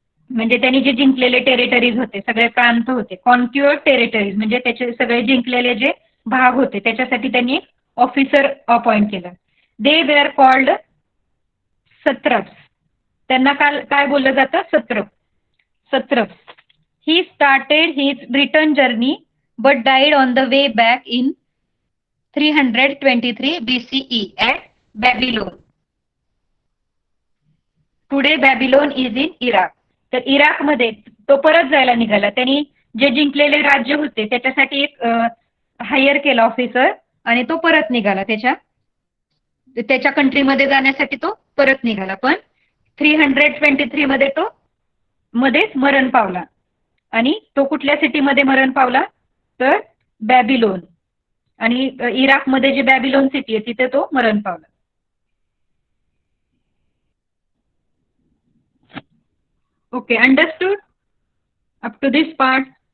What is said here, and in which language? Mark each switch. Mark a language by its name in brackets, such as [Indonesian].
[Marathi] म्हणजे त्यांनी जे जिंकलेले टेरिटरीज होते, सगळे प्रांत होते, कॉन्क्युअर्ड टेरिटरीज म्हणजे त्याचे सगळे जिंकलेले जे भाग होते त्याच्यासाठी त्यांनी एक ऑफिसर अपॉइंट केला. [English] They were called satraps. [Marathi] त्यांना काय बोललं जातं, सत्रप्स. [English] He started his return journey but died on the way back in 323 BCE at Babylon. Today Babylon is in Iraq. [Marathi] तर इराकमध्ये तो परत जायला निघाला. त्यांनी जे जिंकलेले राज्य होते त्याच्यासाठी एक हायर केला ऑफिसर आणि तो परत निघाला, त्याच्या कंट्रीमध्ये जाण्यासाठी तो परत निघाला. पण 323 मध्ये तो मध्येच मरण पावला. आणि तो कुठल्या सिटीमध्ये मरण पावला, तर बॅबिलोन. आणि इराकमध्ये जी बॅबिलोन सिटी आहे तिथे तो मरण पावला. [English] Okay, understood up to this part?